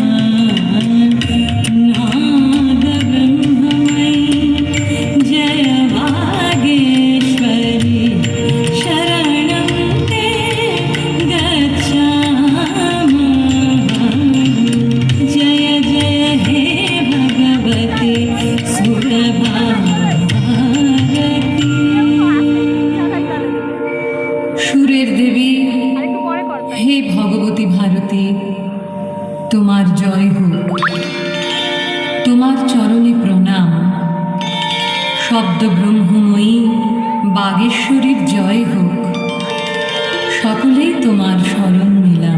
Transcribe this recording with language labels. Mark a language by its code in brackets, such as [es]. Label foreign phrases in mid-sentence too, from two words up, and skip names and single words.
[sa] नाद ब्रह्ममयी जय वागेश्वरी शरणं ते गच्छामि। जय जय हे भगवती सुरभारती। [bn] সুরের দেবী হে ভগবতী ভারতী, তোমার জয় হোক, তোমার চরণে প্রণাম। শব্দ ব্রহ্মময়ী বাগেশ্বরীর জয় হোক, সকলেই তোমার শরণ নিলাম।